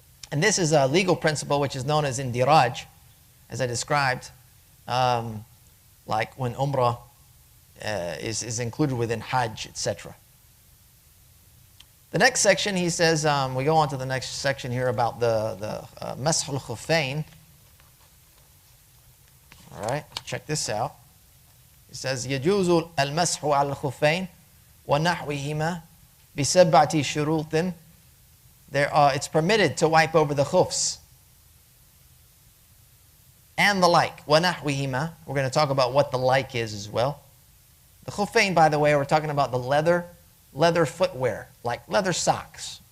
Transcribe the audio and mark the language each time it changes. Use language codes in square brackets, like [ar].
[en] And this is a legal principle which is known as indiraj, as I described, like when umrah is included within hajj, etc. The next section, he says, we go on to the next section here about the mashul khuffayn. All right, check this out. He says, [ar] يجوز المسح على الخفين ونحوهما بسبعة شروط. [en] It's permitted to wipe over the khufs and the like. [ar] وَنَحْوِهِمَا. [en] We're going to talk about what the like is as well. The khuffayn, by the way, we're talking about the leather footwear, like leather socks.